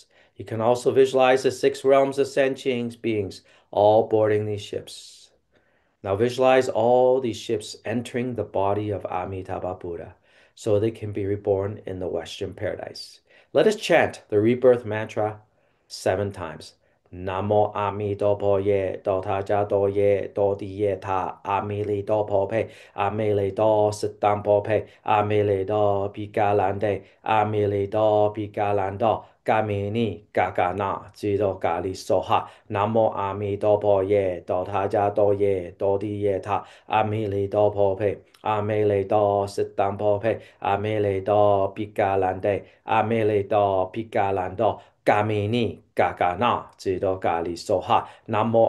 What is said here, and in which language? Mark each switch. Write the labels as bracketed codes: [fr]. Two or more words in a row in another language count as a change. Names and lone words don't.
[en] You can also visualize the 6 realms of sentient beings, all boarding these ships. Now visualize all these ships entering the body of Amitabha Buddha so they can be reborn in the Western paradise. Let us chant the rebirth mantra 7 times. [sa] Namo Amitabha Ye Do Ta Ja Do Ye Do Di Ye Ta Amili Do Po Pe Amili Do Sitam Po Pe Amili Do Pigalande Amili Do Pigalando Gamini Gagana Jido Gali Soha Namo Amitabha Ye Do Ta Ja Do Ye Do Di Ye Ta Amili Do Po Pe Amili Do Sitam Po Pe Amili Do Pigalande Amili Do Pigalando Gamini Gagana Jido Gali Soha Namo